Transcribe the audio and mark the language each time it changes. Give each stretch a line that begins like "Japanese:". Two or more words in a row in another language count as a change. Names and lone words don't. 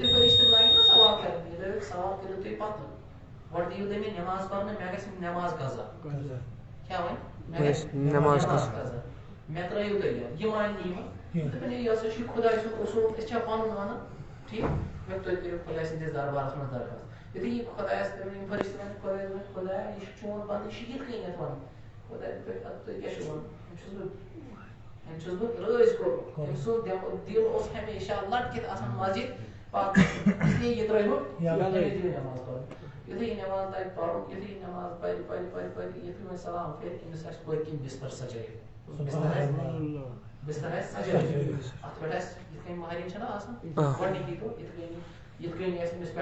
Kashmiri: فرشتہٕ لگن نہ سوال کرن یہِ دپکھ سوال کٔرِو تُہۍ پتہٕ گۄڈٕ دِیِو تُہۍ مےٚ نٮ۪ماز پرنہٕ مےٚ گژھِ نٮ۪ماز قضا کیٛاہ وۄنۍ مےٚ گژھِ نٮ۪ماز قضا مےٚ ترٲیِو تُہۍ یہِ مانہِ نہٕ یِوان دوٚپُن یہِ ہسا چھُ خۄداے سُنٛد اصوٗل أسۍ چھا پنُن ونان ٹھیٖک مےٚ تُہۍ کٔرِو خۄداے سٕنٛدِس دربارس منٛز درخاست یُتھُے یہِ خۄدایس یِم فرشتہٕ ونہِ خۄدایا یہِ چھُ چون بنٛدٕ یہِ چھُ یِتھ کٔنٮ۪تھ ونان خۄداے تُہۍ کیٛاہ چھِو ونان أمۍ چھُس بہٕ رٲضۍ کوٚرمُت أمۍ سُنٛد دِل اوس ہمیشہ لٹکِتھ آسان مسجد پاک اس لیے یہ ترٛٲیہوٗ نٮ۪ماز پَرُن یُتھُے یہِ نٮ۪ماز تَگہِ پَرُن یُتھُے یہِ نٮ۪ماز پَرِ یُتھُے وۄنۍ سلام پھِرِ أمِس آسہِ پٔتۍ کِنۍ بِستر سجٲیِتھ بِستر آسہِ سجٲیِتھ اَتھ پٮ۪ٹھ آسہِ یِتھ کٔنۍ مہرٮ۪ن چھَنا آسان گۄڈنِکی دۄہ یِتھ کٔنۍ آسہِ أمِس